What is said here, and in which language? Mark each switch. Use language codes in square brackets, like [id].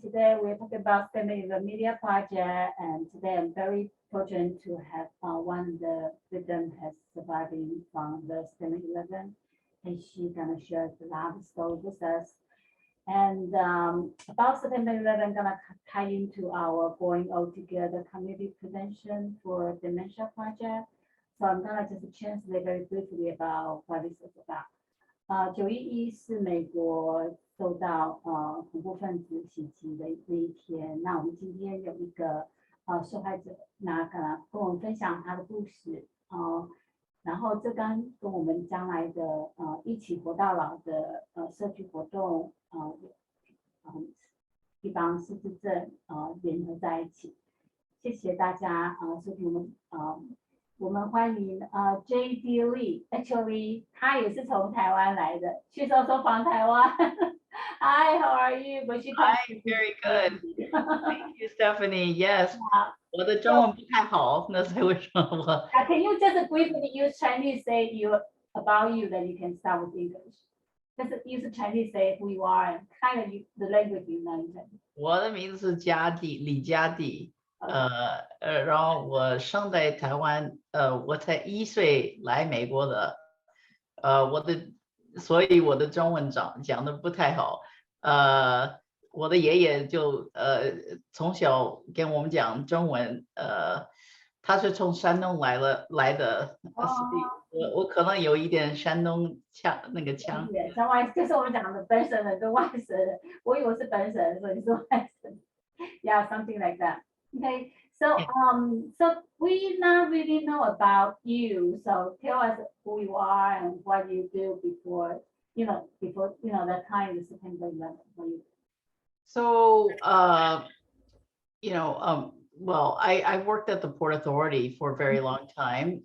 [en] Today we're talking about STEM the Media Project, and today I'm very fortunate to have one of the victims has surviving from the STEM 11, and she's gonna share the love story with us. And about September 11, gonna tie into our Going All Together community prevention for dementia project. So I'm gonna just translate very briefly about what this is about. [zh] 9/11是美国受到恐怖分子袭击的那一天。那我们今天有一个受害者，那跟我们分享他的故事。然后这跟我们将来的一起活到老的社区活动地方失智症联合在一起。谢谢大家收听我们欢迎Jia Lee，actually 他也是从台湾来的，据说from台湾。 [en] Hi, how are you? Hi, very good. Thank you, Stephanie. [zh] Yes, 我的中文不太好，那是为什么我 [en] Can you just briefly use Chinese say about you, then you can start with English. Just use Chinese say who you are and kind of the language you know. [zh] 我的名字是李家地，然后我生在台湾，我才1岁来美国的，所以我的中文讲的不太好，我的爷爷就从小跟我们讲中文，他是从山东来的，所以我可能有一点山东腔那个腔。像外就是我们讲的本省人跟外省人，我以为是本省人，所以你是外省。 [en] Yeah, something like that. Okay, so so we not really know about you. So tell us who you are and what you do before that time is September 11 for you. So, well, I worked at the Port Authority for a very long time.